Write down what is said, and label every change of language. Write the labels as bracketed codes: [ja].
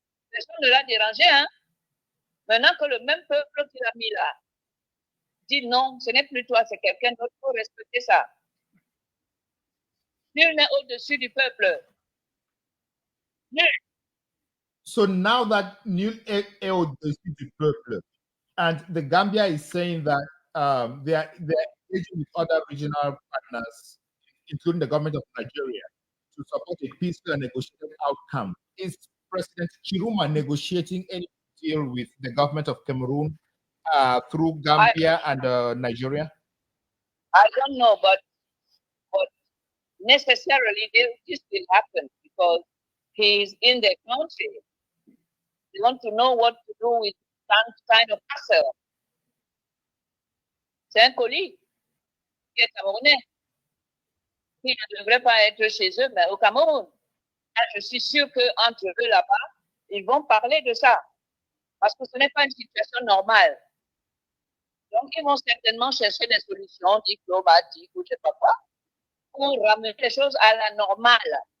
[fr] Personne ne l'a dérangé, hein. Maintenant que le même peuple qui l'a mis là dit non, ce n'est plus toi, c'est quelqu'un d'autre, il faut respecter ça. Nul n'est au-dessus du peuple. Nul. [en] So now that [fr] Nul est au-dessus du peuple, [en] and the Gambia is saying that they are engaging with other regional partners, including the government of Nigeria, to support a peaceful and negotiated outcome. Is President Chiruma negotiating any deal with the government of Cameroon through Gambia and Nigeria? I don't know, but necessarily this will happen because he's in the country. They want to know what to do with some kind of hassle. [fr] C'est un colis qui est camerounais, qui ne devrait pas être chez eux, mais au Cameroun. Je suis sûr qu'entre eux là-bas, ils vont parler de ça. Parce que ce n'est pas une situation normale. Donc, ils vont certainement chercher des solutions diplomatiques ou je ne sais pas quoi pour ramener les choses à la normale.